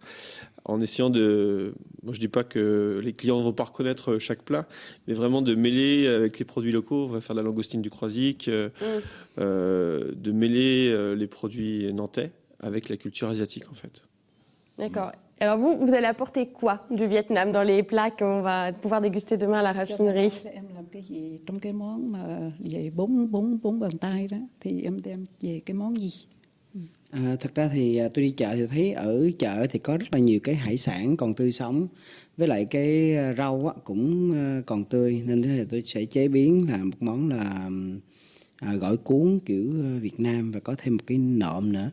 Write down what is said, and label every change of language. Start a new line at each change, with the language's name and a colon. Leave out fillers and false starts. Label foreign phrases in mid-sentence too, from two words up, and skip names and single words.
French: En essayant moi je dis pas que les clients vont pas reconnaître chaque plat, mais vraiment de mêler avec les produits locaux. On va faire la langoustine du Croisic, de mêler les produits nantais avec la culture asiatique en fait. D'accord. Alors vous allez apporter quoi du Vietnam dans les plats qu'on va pouvoir déguster demain à la raffinerie?
Vietnamese: Em làm cái gì trong cái món mà về bốn bàn tay đó thì em đem về cái món gì? Thật ra thì tôi đi chợ thì thấy ở chợ thì có rất là nhiều cái hải sản còn tươi sống, với lại cái rau á, cũng còn tươi, nên thế thì tôi sẽ chế biến là một món là gỏi cuốn kiểu Việt Nam, và có thêm một cái nộm nữa.